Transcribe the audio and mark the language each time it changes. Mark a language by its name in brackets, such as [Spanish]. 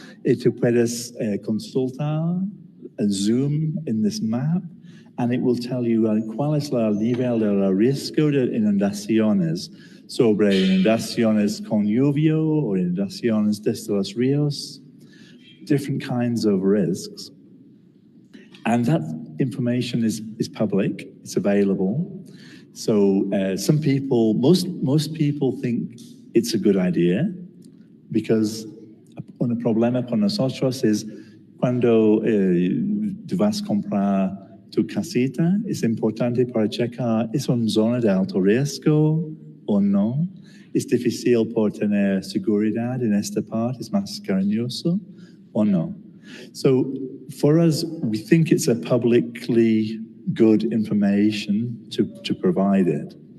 [Spanish] Y tú puedes consultar, [English] zoom in this map, and it will tell you [Spanish] cuál es el nivel de riesgo de inundaciones, sobre inundaciones con lluvia o inundaciones desde los ríos, [English] different kinds of risks. And that information is public, it's available. So some people, most people think it's a good idea, because [Spanish] un problema con nosotros es cuando tú vas a comprar tu casita, es importante para checar, ¿es una zona de alto riesgo o no? ¿Es difícil por tener seguridad en esta parte? ¿Es más cariñoso o no? [English] So for us, we think it's a publicly good information to provide it.